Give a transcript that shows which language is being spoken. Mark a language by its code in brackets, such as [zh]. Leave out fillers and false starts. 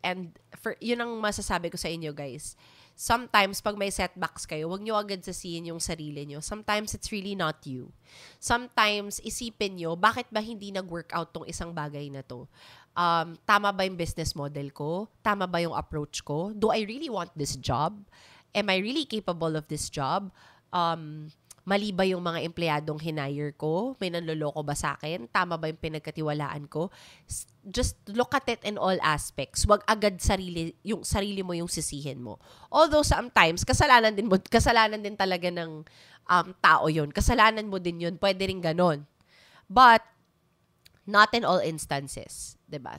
[tl] And yun ang masasabi ko sa inyo, guys. [en] Sometimes, [tl] pag may setbacks kayo, huwag nyo agad sasihin yung sarili nyo. [en] Sometimes, it's really not you. Sometimes, [tl] isipin nyo, bakit ba hindi nag-workout tong isang bagay na to? Tama ba yung business model ko? Tama ba yung approach ko? [en] Do I really want this job? Am I really capable of this job? [tl] Mali ba yung mga empleyadong hinire ko? May nanloloko ba sa akin? Tama ba yung pinagkatiwalaan ko? [en] Just look at it in all aspects. [tl] Wag agad sarili mo yung sisihin mo. [en] Although sometimes, [tl] kasalanan din talaga ng tao yun. Kasalanan mo din yun. Pwede rin ganon. [en] But, not in all instances. [tl] 'Di ba?